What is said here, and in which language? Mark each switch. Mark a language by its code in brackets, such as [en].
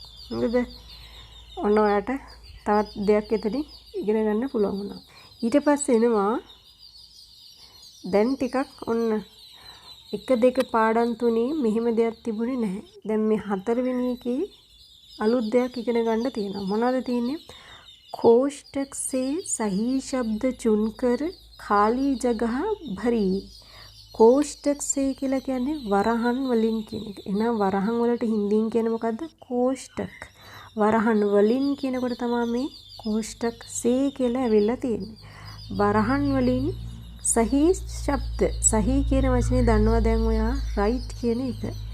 [si] මොකද ඔන්න ඔයාට තවත් දෙයක් එතනින් ඉගෙන ගන්න පුළුවන් වුණා. ඊට පස්සේ එනවා දැන් ටිකක් ඔන්න 1 2 පාඩම් තුනේ මෙහෙම දෙයක් තිබුණේ නැහැ. දැන් මේ 4 වෙනි එකේ අලුත් දෙයක් ඉගෙන ගන්න තියෙනවා. මොනවද තියෙන්නේ? [hi] कोष्टक से सही शब्द चुनकर खाली जगह भरी. [si] कोष्टक से කියලා කියන්නේ වරහන් වලින් කියන එක. එහෙනම් වරහන් වලට හින්දියෙන් කියන්නේ මොකද්ද? कोष्टक. වරහන් වලින් කියනකොට තමයි මේ कोष्टक से කියලා ඇවිල්ලා තියෙන්නේ. වරහන් වලින් සහි ශබ්ද. සහි කියන වචනේ දන්නවා දැන් ඔයා right කියන එක.